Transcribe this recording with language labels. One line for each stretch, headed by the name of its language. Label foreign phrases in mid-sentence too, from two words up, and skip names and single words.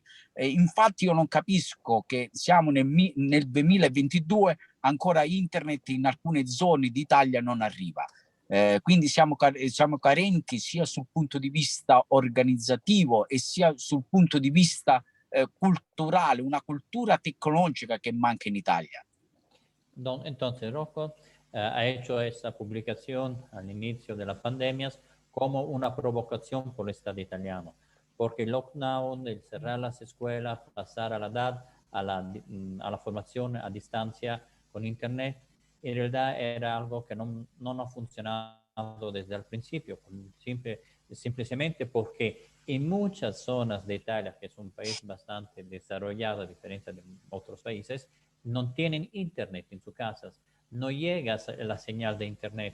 Italian: Infatti io non capisco che siamo nel 2022, ancora internet in alcune zone d'Italia non arriva. Quindi siamo carenti sia sul punto di vista organizzativo e sia sul punto di vista culturale, una cultura tecnologica que manca en Italia.
Spanish: Entonces, Rocco ha hecho esta publicación al inicio de la pandemia como una provocación por el Estado italiano, porque el lockdown, el cerrar las escuelas, pasar a la formación a distancia con Internet, en realidad era algo que no ha funcionado desde el principio, simplemente porque en muchas zonas de Italia, que es un país bastante desarrollado a diferencia de otros países, no tienen internet en sus casas, no llega la señal de internet.